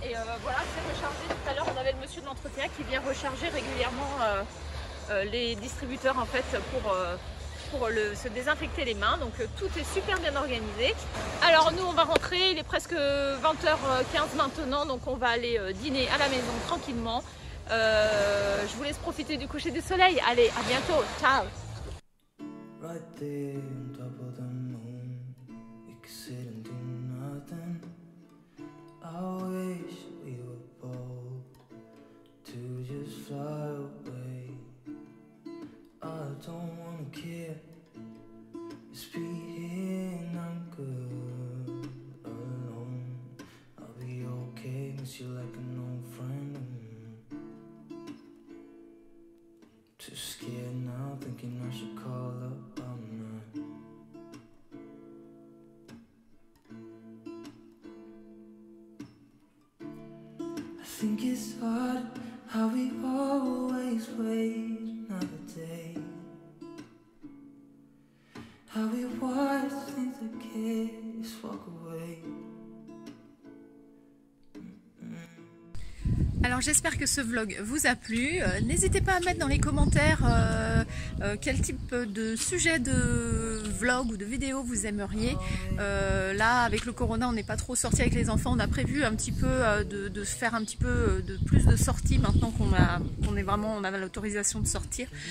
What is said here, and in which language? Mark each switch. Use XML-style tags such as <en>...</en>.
<fr>Et voilà, c'est rechargé. Tout à l'heure, on avait le monsieur de l'entretien qui vient recharger régulièrement les distributeurs en fait pour se désinfecter les mains. Donc tout est super bien organisé. Alors nous on va rentrer, il est presque 20h15 maintenant, donc on va aller dîner à la maison tranquillement. Je vous laisse profiter du coucher du soleil. Allez, à bientôt, ciao.</fr> <en>Right there on top of the moon, we could sit and do nothing. I wish we were bold to just fly away. I don't wanna care, just be here and I'm good alone. I'll be okay, miss you like an old friend. Too scared now, thinking I should call up all night. I think it's hard how we always wait another day. How we watch things that can't just walk away.</en> <fr>Alors j'espère que ce vlog vous a plu. N'hésitez pas à mettre dans les commentaires quel type de sujet de vlog ou de vidéo vous aimeriez. Là avec le corona on n'est pas trop sorti avec les enfants, on a prévu un petit peu de faire un petit peu de plus de sorties maintenant qu'on a l'autorisation de sortir.</fr>